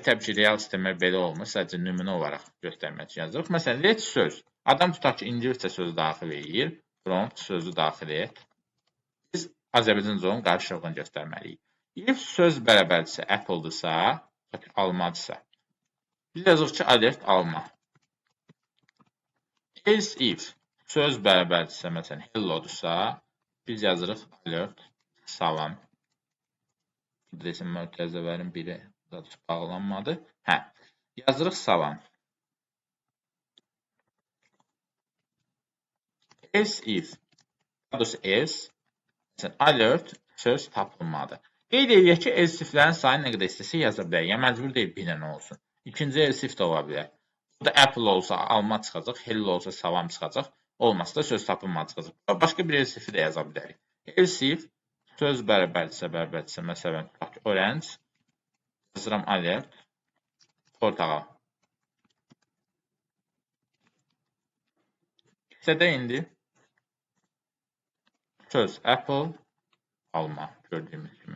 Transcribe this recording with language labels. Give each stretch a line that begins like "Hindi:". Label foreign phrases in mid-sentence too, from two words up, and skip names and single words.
Azerbaijani: Təbii ki, real sistemlər belə olmur. Sadəcə nümunə olaraq göstərmək üçün yazırıq. Məsələn, let söz. Adam tutaq ki, ingiliscə sözü daxil edir. Prompt sözü daxil et. Biz Azərbaycanca onun qarşılığını göstərməliyik. If söz bərabərdirsə, Apple-dırsa, almadırsa. Biz yazırıq ki, alert alma.
English: Else if
Azerbaijani: söz bərabərdirsə, məsələn, hello-dursa, biz yazırıq alert salam. Desin, mötəzəvərin biri bağlanmadı. Hə, yazırıq salam.
English: Else if, else, alert
Azerbaijani: söz tapılmadı. Qeyd edək ki, else iflərin sayı nə qədər istəsə yaza bilər. Yəni, məcbur deyil bir dənə olsun. İkinci
English: else if
Azerbaijani: də ola bilər. Burada Apple olsa alma çıxacaq, hello olsa salam çıxacaq, olmasa da söz tapılmadı çıxacaq. Başqa bir
English: else if-i
Azerbaijani: də yaza bilərik.
English: Else if
Azerbaijani: söz bərabərdirsə, məsələn, orange, yazıram alert, portağal. İstədə indi söz Apple, alma, gördüyümüz kimi.